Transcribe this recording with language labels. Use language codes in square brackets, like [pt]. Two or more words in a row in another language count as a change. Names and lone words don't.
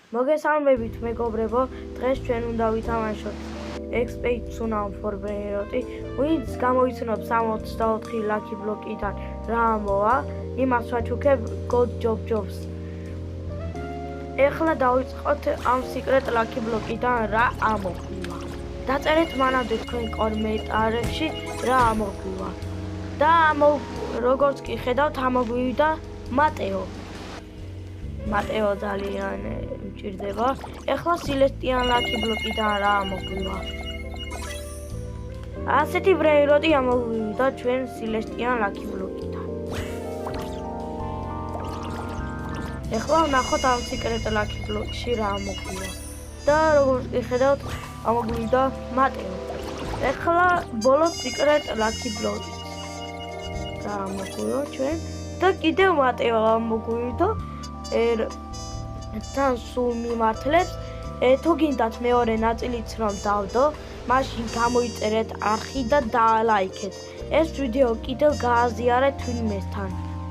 [ka] მოგესალმებით მეგობრებო, დღეს ჩვენ უნდა ვითამაშოთ Expedition for Brainrot, ვინც გამოიცნობს 64 [en] lucky block-იდან [ka] რა მოვა, იმას ვაჩუქებ God Jobs. ეხლა დავიწყოთ ამ [en] secret lucky block-იდან [ka] რა ამოგვივა. დაწერეთ მანამდე თქვენ კომენტარებში რა ამოგვივა. და როგორც კი ხედავთ, ამოგვივიდა მატეო ძალიან მჭირდება. ეხლა Celestian [en] lucky block-იდან [ka] რა ამოგვივა. ასეთი Brainrot ამოგვივიდა ჩვენ Celestian [en] lucky block-იდან. [ka] ეხლა ვნახოთ ამ [en] secret lucky block-ში [ka] რა ამოგვივა. და როგორც კი ხედავთ, ამოგვივიდა მატეო. ეხლა ბოლო [en] secret lucky block-ი [ka] რა ამოგვივა ჩვენ და კიდევ მატეო ამოგვივიდა. თან სულ მიმართლებს. თუ გინდათ მეორე ნაწილიც რომ დავდო, მაშინ გამოიწერეთ არხი და დაალაიქეთ. ეს ვიდეო კიდევ გააზიარეთ ვინმესთან.